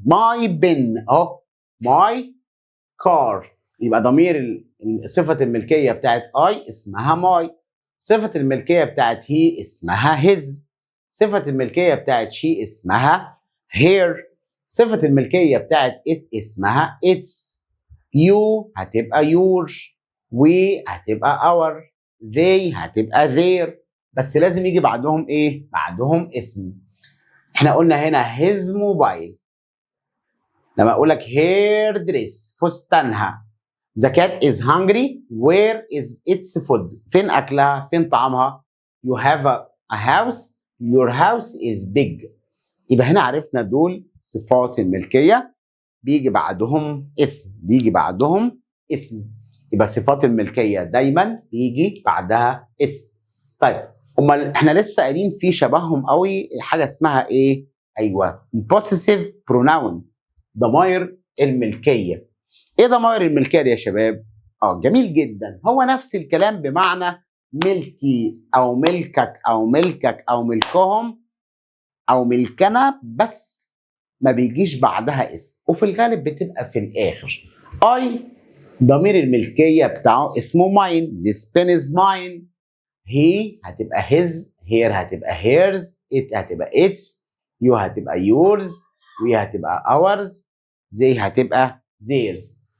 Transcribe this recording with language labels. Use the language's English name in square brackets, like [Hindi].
[English] My pen اهو. My car. [Arabic] يبقى ضمير صفه الملكيه بتاعت اي اسمها ماي. صفه الملكيه بتاعت هي اسمها هيز. صفة الملكية بتاعت she اسمها her. صفة الملكية بتاعت it اسمها its. [English] you هتبقى your. we هتبقى our. they هتبقى their. [Arabic] بس لازم يجي بعدهم ايه؟ بعدهم اسم. احنا قلنا هنا [English] his mobile. [Arabic] لما اقول لك [English] her dress [Arabic] فستانها. [English] The cat is hungry. Where is its food؟ [Arabic] فين اكلها؟ فين طعامها؟ [English] You have a house. Your house is big. [Arabic] يبقى هنا عرفنا دول صفات الملكية بيجي بعدهم اسم. بيجي بعدهم اسم. يبقى صفات الملكية دايما بيجي بعدها اسم. طيب امال احنا لسه قايلين في شبههم قوي حاجة اسمها ايه؟ ايوه [English] possessive pronoun. [Arabic] ضمائر الملكية. ايه ضمائر الملكية دي يا شباب؟ جميل جدا. هو نفس الكلام بمعنى ملكي او ملكك او ملكك او ملكهم او ملكنا، بس ما بيجيش بعدها اسم، وفي الغالب بتبقى في الاخر. ضمير الملكية بتاعه اسمه mine. [English] This pen is mine. he هتبقى his. here هتبقى hers. it هتبقى its. you هتبقى yours. we هتبقى ours. they هتبقى theirs.